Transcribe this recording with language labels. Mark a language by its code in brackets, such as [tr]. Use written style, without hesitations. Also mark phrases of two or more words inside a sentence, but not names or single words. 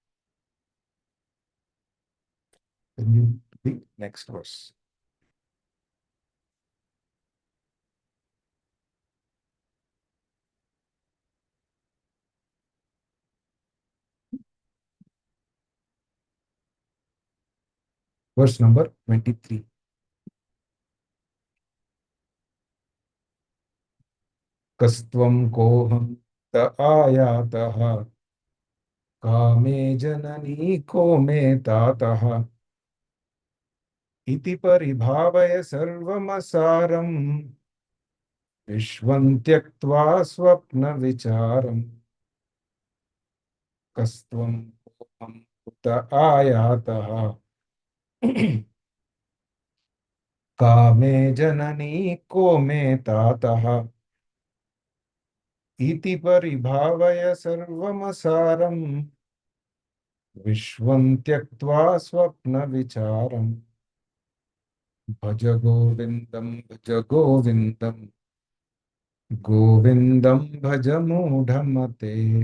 [en] The next verse. Verse number 23. [sa] कस्त्वं कोऽहं त आयातः कामे जननी को मे तातः इति परिभावय सर्वमसारं विश्वं त्यक्त्वा स्वप्न विचारम्. कस्त्वं कोऽहं कुत आयातः कामे जननी को मे तातः इति परिभावय सर्वमसारम् विश्वं त्यक्त्वा स्वप्नविचारम् भज गोविन्दं भज गोविन्दं गोविन्दं भज मूढमते.